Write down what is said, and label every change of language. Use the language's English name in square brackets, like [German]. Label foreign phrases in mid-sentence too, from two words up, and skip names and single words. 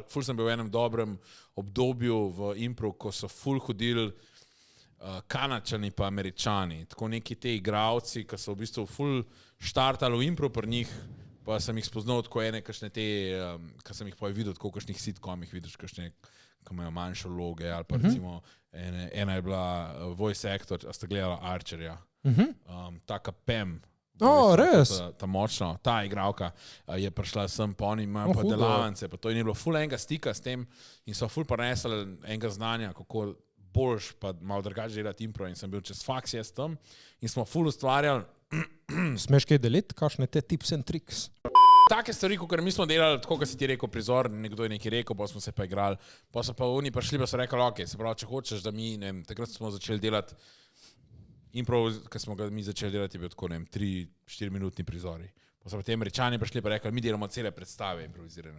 [Slovenian] Ful sem bil v enem dobrem obdobju v impro, ko so ful hodili Kanadčani pa Američani. Tako neki te igravci, ki so v bistvu ful štartali v impro pri njih, pa sem jih spoznal tako ene, kakšne te, ki sem jih pa videl, tako kakšnih sitcomih vidiš, kakšne, ki imajo manjše vloge, ali pa recimo ena je bila [English] voice actor, [Slovenian] a ste gledala Archerja, taka Pam. Res? Ta močna, ta igralka je prišla sem, pa oni imajo pa delavance, pa to je bilo ful enega stika s tem in so ful prenesli enega znanja, kako boljš pa malo drugače delati impro in sem bil čez faks jaz tam in smo ful ustvarjali. Smeš kaj deliti, kakšne te [English] tips and tricks? [Slovenian] Take stvari, kot mi smo delali, tako kot si ti rekel, prizor, nekdo je nekaj rekel, pa smo se pa igrali, pa so pa oni prišli, pa so rekli, ok, se pravi, če hočeš, da mi, ne vem, takrat smo začeli delati impro, ki smo ga mi začeli delati, je bil tako, ne vem, 3-4 minutni prizori. Pa so potem Američani prišli pa rekli, mi delamo cele predstave improvizirane.